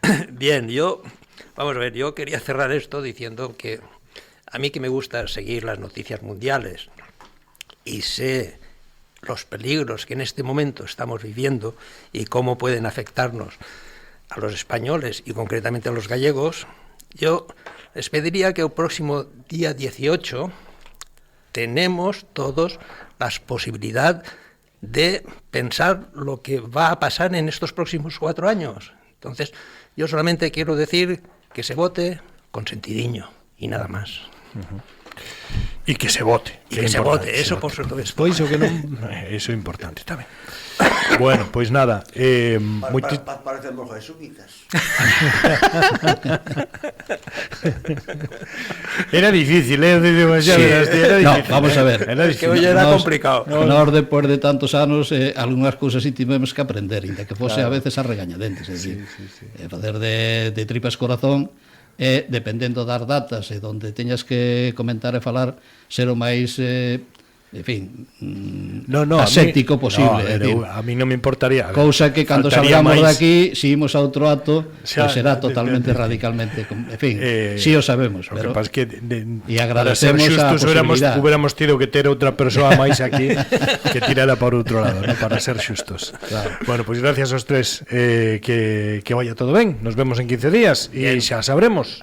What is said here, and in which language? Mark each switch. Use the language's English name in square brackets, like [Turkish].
[Spanish] Bien, vamos a ver, yo quería cerrar esto diciendo que a mí que me gusta seguir las noticias mundiales y sé los peligros que en este momento estamos viviendo y cómo pueden afectarnos a los españoles y concretamente a los gallegos, yo les pediría que el próximo día 18 tenemos todos la posibilidad de pensar lo que va a pasar en estos próximos 4 años. Entonces, yo solamente quiero decir que se vote con sentidiño y nada más. Y que se vote. Y que se vote, eso por supuesto. [Galician] Pois o que non, eso é importante tamén. Bueno, pois nada, [Spanish] Parecemos jesuitas. Era difícil, demasiado. Sí. No, vamos a ver. Es que hoy era complicado. [Galician] Nós, depois de tantos anos, algunhas cousas sí tivemos que aprender, ainda que fose a veces a regañadentes. Facer de tripas corazón, dependendo das datas e donde teñas que comentar e falar, ser o máis... en fin, aséptico posible. A mí non me importaría. Cousa que cando salgamos de aquí, si imos a outro acto, pues será totalmente radicalmente, en fin, si o sabemos, pero que e agradecemos a posibilidad. Hubiéramos tido que ter outra persoa máis aquí que tirara por outro lado, ¿no? Para ser xustos. Claro. Bueno, pues gracias aos tres, que vaya todo ben. Nos vemos en 15 días e xa sabremos.